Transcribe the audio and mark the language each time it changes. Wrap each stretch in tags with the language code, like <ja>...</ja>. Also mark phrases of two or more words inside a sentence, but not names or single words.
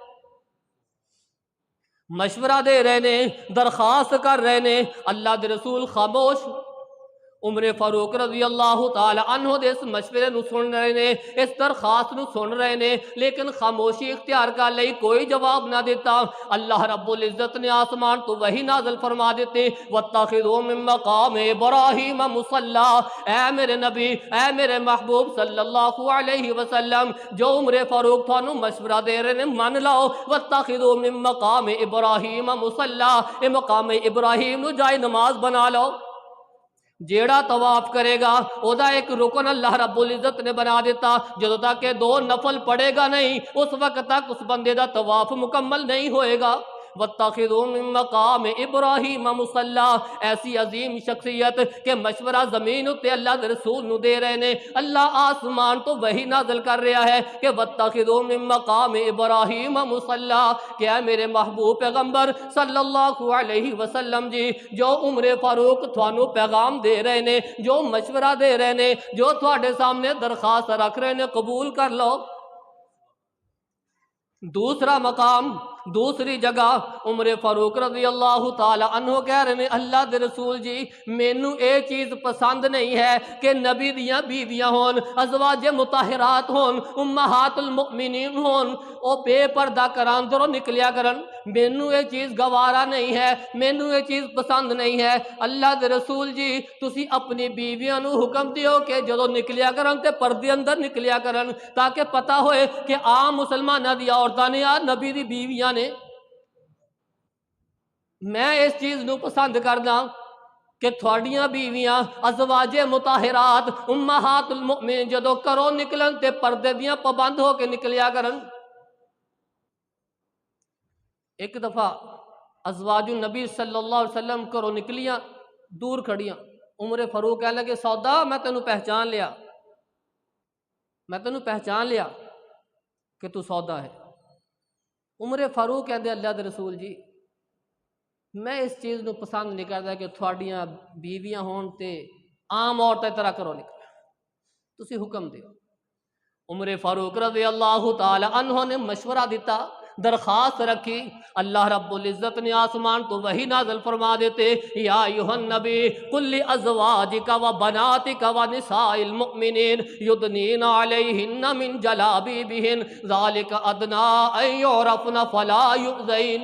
<pa>مشورہ دے رہے نے، درخواست کر رہے نے، اللہ دے رسول خاموش۔ عمر فاروق</pa> <ar>رضی اللہ تعالی عنہ</ar> <pa>دے اس مشورے نو سن رہے نے، اس درخواست نو سن رہے نے، لیکن خاموشی اختیار کر لئی، کوئی جواب نہ دیتا۔ اللہ رب العزت نے آسمان تو وحی نازل فرما دیتے،</pa> <ar>وَاتَّخِذُوا مِن مَّقَامِ إِبْرَاهِيمَ مُصَلًّى۔</ar> <pa>اے میرے نبی، اے میرے محبوب</pa> <ar>صلی اللہ علیہ وسلم،</ar> <pa>جو عمر فاروق تھانوں مشورہ دے رہے نے مان لاؤ،</pa> <ar>وَاتَّخِذُوا مِن مَّقَامِ إِبْرَاهِيمَ مُصَلًّى،</ar> <pa>اے مقام ابراہیم نو جائے نماز بنا لو۔ جیڑا طواف کرے گا او دا ایک رکن اللہ رب العزت نے بنا دیتا، جدوں تک کہ دو نفل پڑے گا نہیں اس وقت تک اس بندے دا طواف مکمل نہیں ہوئے گا۔</pa> <ar>وَاتَّخِذُوا مِن مَّقَامِ إِبْرَاهِيمَ مُصَلًّى،</ar> <pa>ایسی عظیم شخصیت کہ مشورہ زمین اتے اللہ دے رسول نو دے رہے نے، اللہ آسمان تو وہی نازل کر رہا ہے کہ</pa> <ar>وَاتَّخِذُوا مِن مَّقَامِ إِبْرَاهِيمَ مُصَلًّى،</ar> <pa>کہ اے میرے محبوب پیغمبر</pa> <ar>صلی اللہ علیہ وسلم</ar> <pa>جی، جو عمر فاروق تھانوں پیغام دے رہے نے، جو مشورہ دے رہے نے، جو تھوڑے سامنے درخواست رکھ رہے نے، قبول کر لو۔ دوسرا مقام، دوسری جگہ عمر فاروق</pa> <ar>رضی اللہ تعالی عنہ</ar> <pa>کہہ رہے ہیں، اللہ دے رسول جی مینو اے چیز پسند نہیں ہے کہ نبی دیاں بیویاں ہون، ازواج مطہرات ہون، امہات المؤمنین ہون، او بے پردہ کران دروں نکلیا کرن، مینوں یہ چیز گوارا نہیں ہے، مینوں یہ چیز پسند نہیں ہے۔ اللہ دے رسول جی تسی اپنی بیویاں نو حکم دیو کہ جدو نکلیا کرن تے پردے اندر نکلیا کرن، تاکہ پتہ ہوئے کہ عام مسلمانہ دی عورتاں نے یا نبی دی بیویاں نے۔ میں اس چیز نو پسند کردا کہ تھوڑیاں بیویاں ازواج مطہرات امہات المؤمنین جدو کرو نکلن تے پردے دیاں پابند ہو کے نکلیا کرن۔ ایک دفعہ</pa> <ar>ازواج النبی صلی اللہ علیہ وسلم</ar> <pa>کرو نکلیاں، دور کھڑیاں، عمر فاروق کہنے لگے سودا میں تینوں پہچان لیا، میں تینوں پہچان لیا کہ تو سودا ہے۔ عمر فاروق کہندے اللہ دے رسول جی میں اس چیز نو پسند نہیں کرتا کہ تھوڑیاں بیویاں ہون تے عام عورتیں طرح کرو نکل، تسی حکم دیو۔ عمر فاروق</pa> <ar>رضی اللہ تعالی عنہ</ar> <pa>نے مشورہ دیتا، درخواست رکھی، اللہ رب العزت نے آسمان تو وہی نازل فرما دیتے،</pa> <ar>یا ایھا النبی قل لازواجک و بناتک و نساء المؤمنین یدنین علیہن من جلابیبہن ذالک ادنی ان یعرفن فلا یؤذین۔</ar>